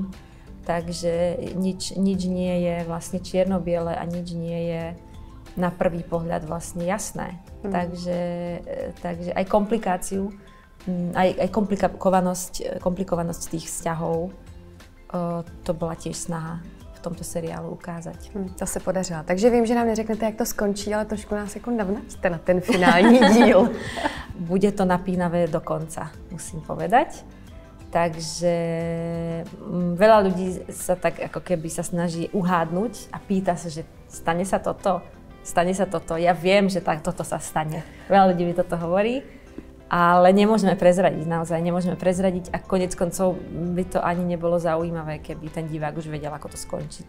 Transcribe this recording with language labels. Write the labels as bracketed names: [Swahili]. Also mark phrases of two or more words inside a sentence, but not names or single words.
[Slovak] Takže nič nie je vlastne čierno-biele a nič nie je na prvý pohľad vlastne jasné. Takže aj komplikáciu, aj komplikovanosť tých vzťahov, to bola tiež snaha v tomto seriálu ukázať. [Czech] To se podařilo. Takže vím, že nám neřeknete, jak to skončí, ale trošku nás jako navnaďte na ten finální díl. [Slovak] Bude to napínavé do konca, musím povedať. Takže veľa ľudí sa tak ako keby sa snaží uhádnuť a pýta sa, že stane sa toto. Ja viem, že toto sa stane. Veľa ľudí mi toto hovorí. Ale nemôžeme prezradiť, naozaj nemôžeme prezradiť a konec koncov by to ani nebolo zaujímavé, keby ten divák už vedel, ako to skončí.